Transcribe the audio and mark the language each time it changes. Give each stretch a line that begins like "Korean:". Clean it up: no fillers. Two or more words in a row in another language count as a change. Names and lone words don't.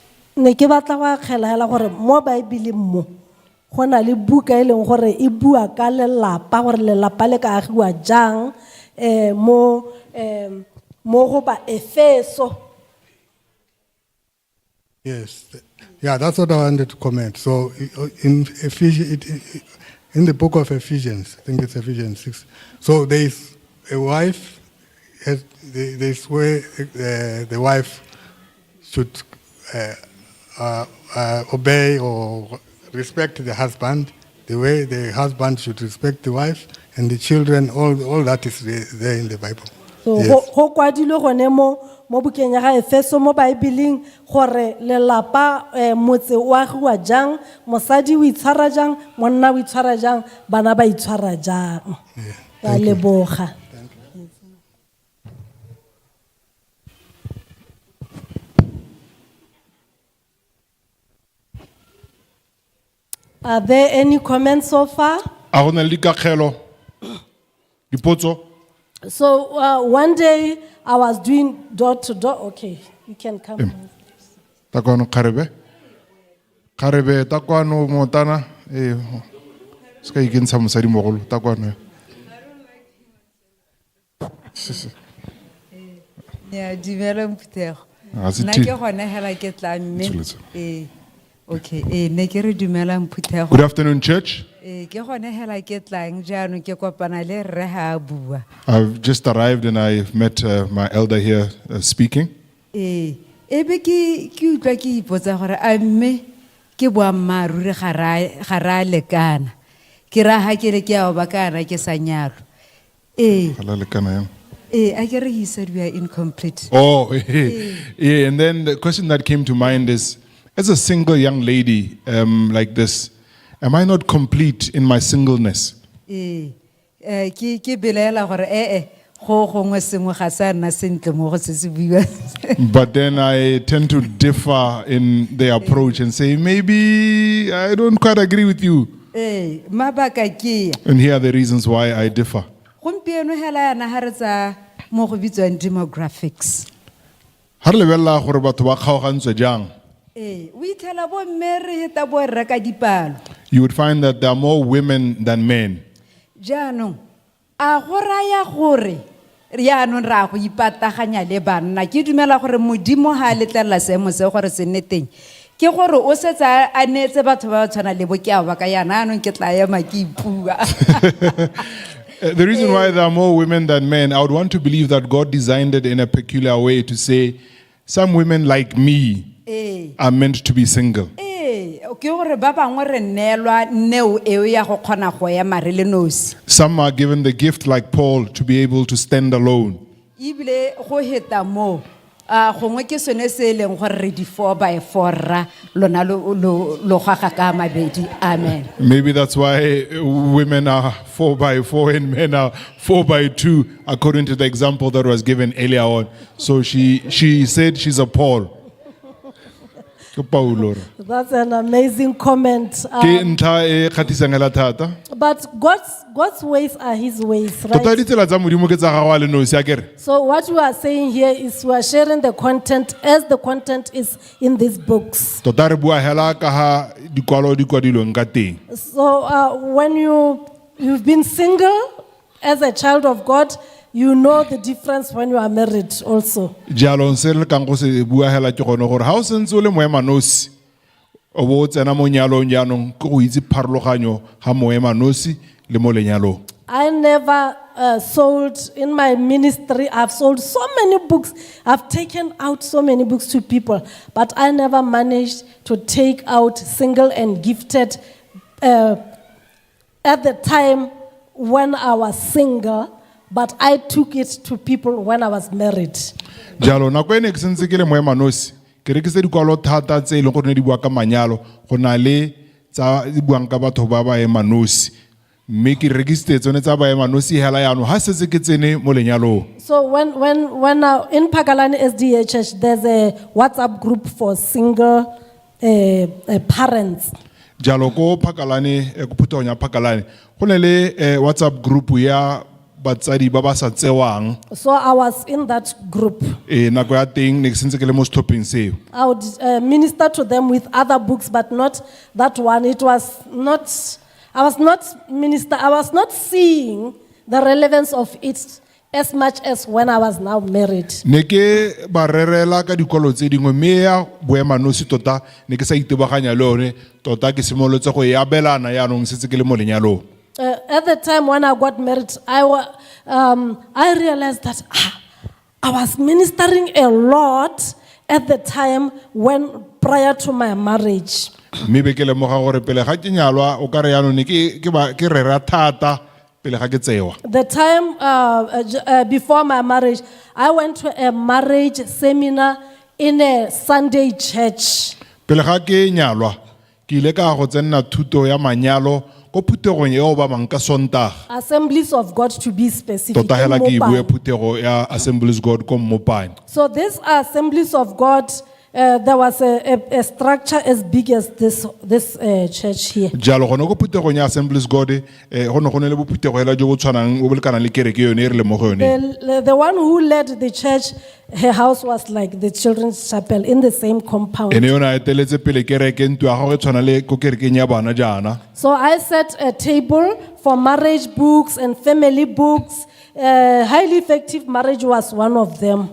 Tswana: Ne ke batla go akgela gore mo Bible mo go na le buka e leng gore e bua ka lelapa gore lelapa le ka agiwa jang mo go ba Efeso.
English: Yes, yeah, that's what I wanted to comment. So in Ephesians, in the book of Ephesians, I think it's Ephesians 6. So there's a wife, there's where the wife should obey or respect the husband, the way the husband should respect the wife, and the children, all that is there in the Bible.
Tswana: So go kwadilwe gone mo bukeng ya ga Efeso mo Bibleng gore lelapa motse o agiwa jang, mosadi o itshwara jang, monna o itshwara jang, bana ba itshwara jang. Ka leboga.
English: Are there any comments so far?
Tswana: A go na le dikakgelo dipotso.
English: So one day I was doing door to door. Okay, you can come.
Tswana: Takwano kharebe takwano motana ska ikentsha mosadi mogolo takwano. Yeah, dumela Mputego. se Nna thi- ke gone hela ke tla mme. Tsholetse. Okay, ne ke re dumela Mputego.
English: Good afternoon, church.
Tswana: Ke gone hela ke tlang jaanong ke kopana le rre ha a bua.
English: I've just arrived and I've met my elder here speaking.
Tswana: Ebe ke utlwa ke ipotsa gore a mme ke boammaaruri ga ra lekana. Ke ra ha ke le ke a ba kana ke sa nyalo. Halale kana yang.
English: I get he said we are incomplete. Oh, yeah. And then the question that came to mind is, as a single young lady like this, am I not complete in my singleness?
Tswana: Ke belela gore go gongwe sengwe ga sa nna sentle mo go se se buiwa.
English: But then I tend to differ in the approach and say, maybe I don't quite agree with you.
Tswana: Mabaka ke
English: And here are the reasons why I differ.
Tswana: gompieno hela yana ha re tsa mo go bitswang demographics. Ha re lebella gore batho ba kgaogantswe jang, O itlhela bo mme re heta bo rre ka dipalo.
English: you would find that there are more women than men.
Tswana: Jaanong a go raya gore yaanong ra go ipataganya le banna ke dumela gore modimo ha a letlelela seemo se gore se nne teng ke gore o setsa a neetse batho ba tshwana le bo ke a ba ka yana anong ke tla ema ke ipua.
English: The reason why there are more women than men, I would want to believe that God designed it in a peculiar way to say, some women like me are meant to be single.
Tswana: ke gore ba bangwe re neelwa neo eo ya go kgona go ema re le nosi.
English: Some are given the gift, like Paul, to be able to stand alone.
Tswana: Ibile go heta mo gongwe ke sone se leng gore re di 4x4 ra lona lo gaga ka mabedi.
English: Amen. Maybe that's why women are 4x4 and men are 4x2, according to the example that was given earlier on. So she said she's a Paul.
Tswana: Ke Paulo.
English: That's an amazing comment.
Tswana: Ke ntlha e kgatisang hela thata.
English: But God's ways are His ways,
Tswana: Tota
English: right?
Tswana: ditsela tsa Modimo ke tsa gagwe a le nosi akere.
English: So what we are saying here is we are sharing the content as the content is in these books.
Tswana: Tota re bua hela ka ha dikwalo di kwadilweng ka teng.
English: So when you've been single as a child of God, you know the difference when you are married also.
Tswana: Jalo se re kang go se bua hela ke gone gore ha o sentse o le moema nosi o bo tsena mo nyalong jaanong ke go itse pharologanyo ha moema nosi le mo lenyalong.
English: I never sold in my ministry. I've sold so many books. I've taken out so many books to people, but I never managed to take out single and gifted at the time when I was single, but I took it to people when I was married.
Tswana: Jalo nako ene ke sentse ke le moema nosi ke rekise dikwalo thata tse e leng gore ne di bua ka manyalo go na le tsa di buang ka batho ba ba ema nosi mme ke rekisitse tsone tsa ba ema nosi hela yaano ha setse ke tsene mo lenyalong.
English: So when in Gaborone SDA Church, there's a WhatsApp group for single parents.
Tswana: Jalo ko Phakalane ko Phuthonya Phakalane go ne le
English: WhatsApp group
Tswana: ya batsadi ba ba sa tsewang.
English: So I was in that group.
Tswana: Nako ya teng ne ke sentse ke le mo stopping seo.
English: I would minister to them with other books, but not that one. It was not, I was not seeing the relevance of it as much as when I was now married.
Tswana: Ne ke ba rerela ka dikwalo tse dingwe mme ya boema nosi tota ne ke sa itebaganya le one tota ke simolotse go e abelana yaanong setse ke le mo lenyalong.
English: At the time when I got married, I realized that I was ministering a lot at the time prior to my marriage.
Tswana: Mme be ke lemoga gore pele ga ke nyalwa o ka re yaanong ne ke rera thata pele ga ke tsewa.
English: The time before my marriage, I went to a marriage seminar in a Sunday church.
Tswana: Pele ga ke nyalwa ke ile ka go tsenna thuto ya manyalo ko phuthegong eo ba bang ka Sontaga.
English: Assemblies of God, to be specific.
Tswana: Tota hela ke bue
English: in Mopane.
Tswana: phuthego ya Assemblies God ko Mopane.
English: So these Assemblies of God, there was a structure as big as this church here.
Tswana: Jalo gone go phuthegong ya Assemblies God go ne go ne le bophuthego hela jo bo tshwanang o bolekana le kereke yone e re le mo go yone.
English: The one who led the church, her house was like the children's chapel in the same compound.
Tswana: Ene yona eteletse pele kereke ntwa ga go tshwana le ko kerekeng ya bana jana.
English: So I set a table for marriage books and family books. Highly effective marriage was one of them.